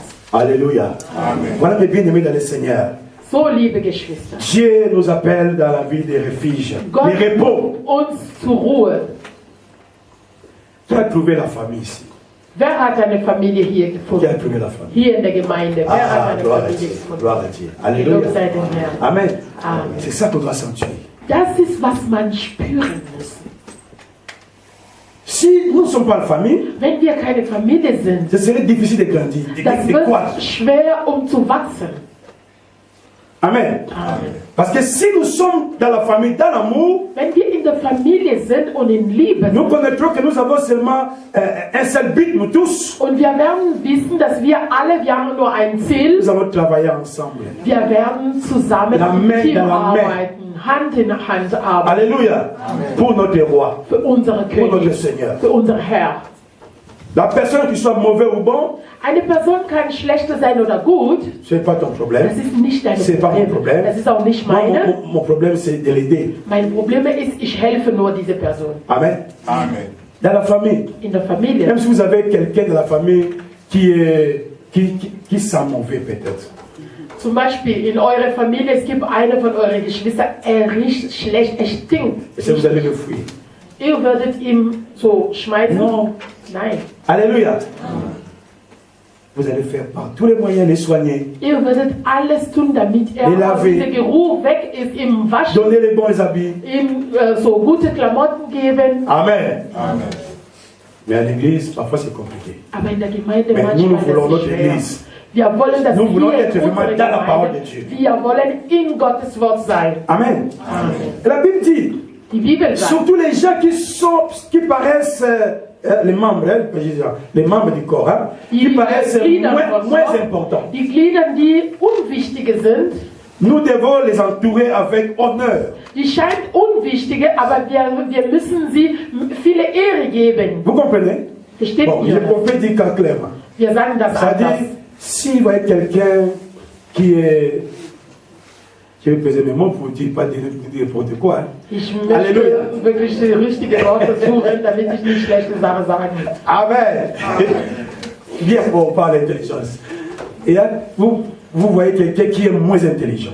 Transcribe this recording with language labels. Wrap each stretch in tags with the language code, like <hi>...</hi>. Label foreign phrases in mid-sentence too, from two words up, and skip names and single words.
<fr>Alléluia. Voilà mes bien-aimés dans le Seigneur.</fr> <de>So, liebe Geschwister,</de> <fr>Dieu nous appelle dans la vie des refuges,</fr> <de>Gott</de> <fr>des repos.</fr> <de>ruft uns zur Ruhe.</de> <fr>Qui a trouvé la famille ici?</fr> <de>Wer hat eine Familie hier</de> <fr>Qui a</fr> <de>gefunden?</de> <fr>trouvé la famille?</fr> <de>Hier in der Gemeinde. Wer hat Ah, eine</de> <fr>gloire à</fr> <de>Familie</de> <fr>Dieu.</fr> <de>gefunden?</de> <fr>Gloire à Dieu.</fr> <de>Gelobt</de> <fr>Alléluia.</fr> <de>sei dem Herrn.</de> <fr>Amen.</fr> <de>Amen.</de> <fr>C'est ça qu'on doit sentir.</fr> <de>Das ist, was man spüren muss.</de> <fr>Si nous ne sommes pas la famille,</fr> <de>Wenn wir keine Familie sind,</de> <fr>ce serait difficile de grandir,</fr> <de>das</de> <fr>de croître.</fr> <de>wird schwer, zu wachsen.</de> <fr>Amen.</fr> <de>Amen.</de> <fr>Parce que si nous sommes dans la famille, dans l'amour,</fr> <de>Wenn wir in der Familie sind und in Liebe</de> <fr>nous</fr> <de>sind,</de> <fr>connaîtrons que nous avons seulement un seul but, nous tous.</fr> <de>und wir werden wissen, dass wir haben nur ein Ziel.</de> <fr>Nous allons travailler ensemble.</fr> <de>Wir werden zusammen</de> <fr>La</fr> <de>im</de> <fr>main</fr> <de>Team</de> <fr>dans la main.</fr> <de>arbeiten, Hand in Hand arbeiten.</de> <fr>Alléluia. Pour notre roi,</fr> <de>Für unsere</de> <fr>pour notre</fr> <de>König,</de> <fr>Seigneur.</fr> <de>für unser Herr.</de> <fr>La personne qui soit mauvais ou bon,</fr> <de>Eine Person kann schlechter sein oder gut.</de> <fr>ce n'est pas ton problème.</fr> <de>Das ist nicht dein</de> <fr>C'est pas mon</fr> <de>Problem.</de> <fr>problème.</fr> <de>Das ist auch nicht</de> <fr>Moi,</fr> <de>meine.</de> <fr>mon problème, c'est de l'aider.</fr> <de>Mein Problem ist, ich helfe nur diese Person.</de> <fr>Amen.</fr> <de>Amen.</de> <fr>Dans la famille,</fr> <de>In der Familie.</de> <fr>même si vous avez quelqu'un de la famille qui sent mauvais peut-être.</fr> <de>Zum Beispiel in eurer Familie, es gibt eine von euren Geschwistern, er riecht schlecht, er stinkt.</de> <fr>Et vous allez le fuir.</fr> <de>Ihr würdet ihm so schmeißen?</de> <fr>Non.</fr> <de>Nein.</de> <fr>Alléluia. Vous allez faire par tous les moyens les soigner,</fr> <de>Ihr würdet alles tun, damit er</de> <fr>Les</fr> <de>aus</de> <fr>laver.</fr> <de>diesem Geruch weg ist, ihm waschen,</de> <fr>donner les bons habits.</fr> <de>ihm so gute Klamotten geben.</de> <fr>Amen.</fr> <de>Amen.</de> <fr>Mais à l'église, parfois c'est compliqué.</fr> <de>Aber in der Gemeinde</de> <fr>Mais nous, nous</fr> <de>manchmal</de> <fr>voulons</fr> <de>ist es</de> <fr>notre</fr> <de>schwer.</de> <fr>église.</fr> <de>Wir wollen, dass</de> <fr>Nous voulons</fr> <de>wir</de> <fr>être</fr> <de>in</de> <fr>vraiment</fr> <de>unserer</de> <fr>dans la parole</fr> <de>Gemeinde,</de> <fr>de Dieu.</fr> <de>wir wollen in Gottes Wort sein.</de> <fr>Amen.</fr> <de>Amen.</de> <fr>Et la Bible dit,</fr> <de>Die Bibel sagt,</de> <fr>surtout les gens qui paraissent les membres, les membres du corps, hein, qui</fr> <de>die</de> <fr>paraissent</fr> <de>Glieder von</de> <fr>moins</fr> <de>Gott,</de> <fr>importants.</fr> <de>die Glieder, die unwichtige sind,</de> <fr>Nous devons les entourer avec honneur.</fr> <de>die scheint unwichtige, aber wir müssen sie viele Ehre geben.</de> <fr>Vous comprenez?</fr> <de>Versteht</de> <fr>Bon,</fr> <de>ihr?</de> <fr>on peut dire qu'en clairement.</fr> <de>Wir sagen das</de> <fr>Ça dit,</fr> <de>anders.</de> <fr>si vous voyez quelqu'un qui est... Je vais peser mes mots pour ne pas dire n'importe quoi. Hein.</fr> <de>Ich Halleluja. möchte wirklich die richtigen Worte suchen, damit ich nicht schlechte Sachen sage.</de> <fr>Amen. Bien, on parle d'intelligence. Et là, vous voyez quelqu'un qui est moins intelligent.</fr>